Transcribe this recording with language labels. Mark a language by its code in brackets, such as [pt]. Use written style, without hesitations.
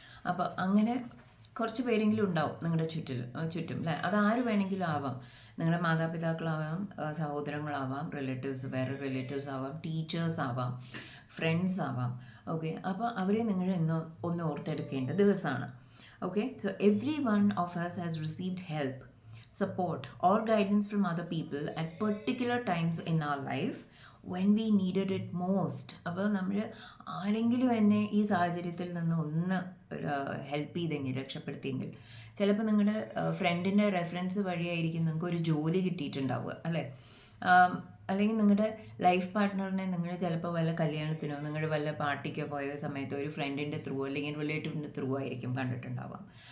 [ml] അപ്പോൾ അങ്ങനെ കുറച്ച് പേരെങ്കിലും ഉണ്ടാവും നിങ്ങളുടെ ചുറ്റും അല്ലേ. അതാര് വേണമെങ്കിലും ആവാം. നിങ്ങളുടെ മാതാപിതാക്കളാവാം, സഹോദരങ്ങളാവാം, വേറെ റിലേറ്റീവ്സ് ആവാം, ടീച്ചേഴ്സ് ആവാം, ഫ്രണ്ട്സ് ആവാം. അപ്പോൾ അവരെ നിങ്ങൾ ഒന്ന് ഓർത്തെടുക്കേണ്ട ദിവസമാണ്. [en] So every one of us has received help, support or guidance from other people at particular times in our life when we needed it most. [ml] അപ്പോൾ നമ്മൾ ആരെങ്കിലും എന്നെ ഈ സാഹചര്യത്തിൽ നിന്ന് ഒന്ന് ഹെൽപ്പ് ചെയ്തെങ്കിൽ, രക്ഷപ്പെടുത്തിയെങ്കിൽ, ചിലപ്പോൾ നിങ്ങളുടെ ഫ്രണ്ടിൻ്റെ റെഫറൻസ് വഴിയായിരിക്കും നിങ്ങൾക്ക് ഒരു ജോലി കിട്ടിയിട്ടുണ്ടാവുക അല്ലേ. അല്ലെങ്കിൽ നിങ്ങളുടെ ലൈഫ് പാർട്ട്ണറിനെ നിങ്ങൾ ചിലപ്പോൾ വല്ല കല്യാണത്തിനോ നിങ്ങളുടെ വല്ല പാർട്ടിക്കോ പോയ സമയത്ത് ഒരു ഫ്രണ്ടിൻ്റെ ത്രൂ അല്ലെങ്കിൽ റിലേറ്റീവിൻ്റെ ത്രൂ ആയിരിക്കും കണ്ടിട്ടുണ്ടാവാം.